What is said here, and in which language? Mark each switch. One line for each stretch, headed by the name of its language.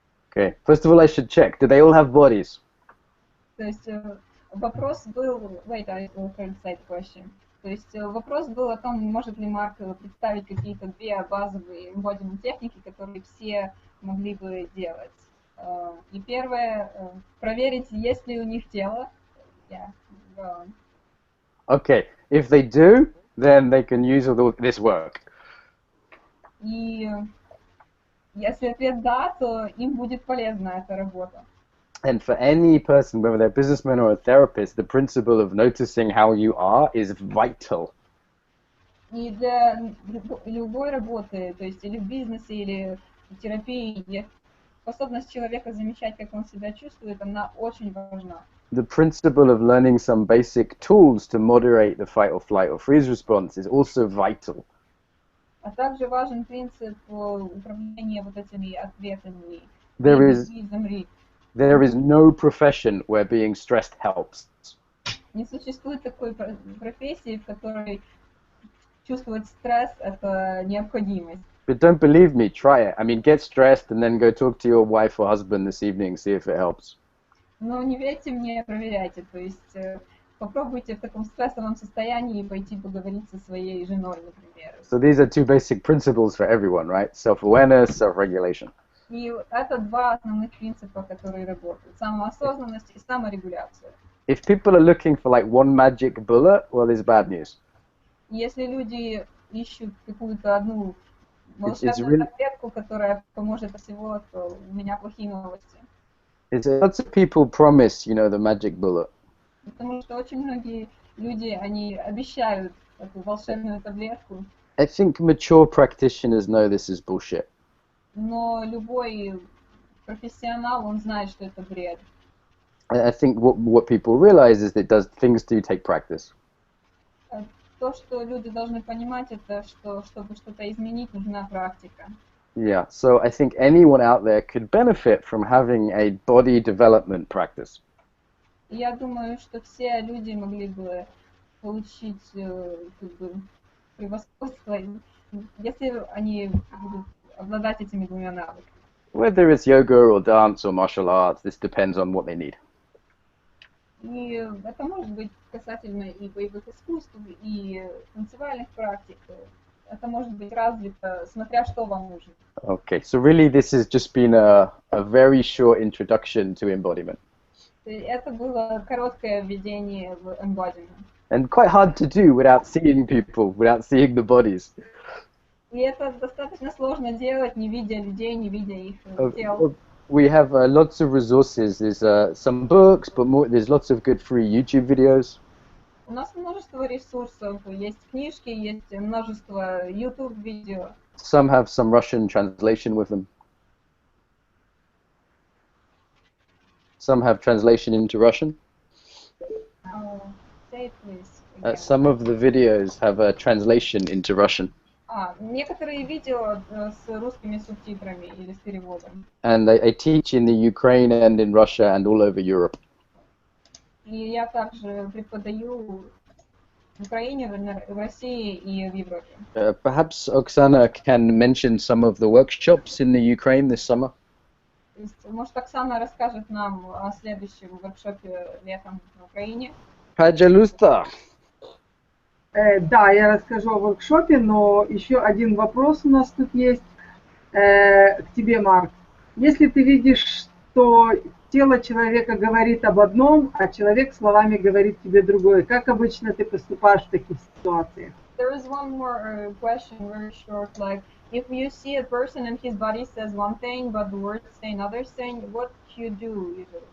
English: Okay, first of all I should check, do they all have bodies?
Russian: То есть вопрос был,
English: wait, I will translate the question.
Russian: То есть вопрос был о том, может ли Марк представить какие-то 2 базовые эмбодимент техники, которые все могли бы делать. И первое, проверить, есть ли у них тело.
English: Yeah, go on. Okay, if they do, then they can use all this work.
Russian: И если ответ да, то им будет полезна эта работа.
English: And for any person, whether they're a businessman or a therapist, the principle of noticing how you are is vital.
Russian: И для любой работы, то есть или в бизнесе, или в терапии, способность человека замечать, как он себя чувствует, она очень важна.
English: The principle of learning some basic tools to moderate the fight or flight or freeze response is also vital.
Russian: А также важен принцип управления вот этими ответами.
English: There is no profession where being stressed helps.
Russian: Не существует такой профессии, в которой чувствовать стресс – это необходимость.
English: But don't believe me, try it. I mean, get stressed and then go talk to your wife or husband this evening, see if it helps.
Russian: Но не верьте мне, проверяйте. То есть попробуйте в таком стрессовом состоянии пойти поговорить со своей женой, например.
English: So these are 2 basic principles for everyone, right? Self-awareness, self-regulation.
Russian: И это 2 основных принципа, которые работают. Самоосознанность и саморегуляция.
English: If people are looking for like one magic bullet, well, it's bad news.
Russian: Если люди ищут какую-то одну волшебную таблетку, которая поможет от всего, то у меня плохие новости.
English: Lots of people promise, you know, the magic bullet.
Russian: Потому что очень многие люди, они обещают эту волшебную таблетку.
English: I think mature practitioners know this is bullshit.
Russian: Но любой профессионал, он знает, что это бред.
English: I think what people realize is that things do take practice.
Russian: То, что люди должны понимать, это что, чтобы что-то изменить, нужна практика.
English: Yeah, so I think anyone out there could benefit from having a body development practice.
Russian: Я думаю, что все люди могли бы получить как бы, превосходство, если они будут обладать этими двумя навыками.
English: Whether it's yoga or dance or martial arts, this depends on what they need.
Russian: И это может быть касательно и боевых искусств, и танцевальных практик. Это может быть развито, смотря что вам нужно.
English: Okay, so really this has just been a very short introduction to embodiment.
Russian: Это было короткое введение в Эмбодимент.
English: And quite hard to do without seeing people, without seeing the bodies.
Russian: И это достаточно сложно делать, не видя людей, не видя их тел.
English: We have lots of resources. There's some books, but there's lots of good free YouTube videos.
Russian: У нас множество ресурсов, есть книжки, есть множество YouTube-видео.
English: Some have some Russian translation with them. Some have translation into Russian. Say it, please. Some of the videos have a translation into Russian.
Russian: Некоторые видео с русскими субтитрами или с переводом.
English: And I teach in the Ukraine and in Russia and all over Europe.
Russian: И я также преподаю в Украине, в России и в Европе.
English: Perhaps Oksana can mention some of the workshops in the Ukraine this summer.
Russian: Может, Оксана расскажет нам о следующем воркшопе летом в Украине. Пожалуйста. Да, я расскажу о воркшопе, но еще один вопрос у нас тут есть к тебе, Марк. Если ты видишь, что тело человека говорит об одном, а человек словами говорит тебе другое, как обычно ты поступаешь в таких ситуациях?
English: There is one more question, very short, like, if you see a person and his body says one thing, but the words say another thing, what you do usually?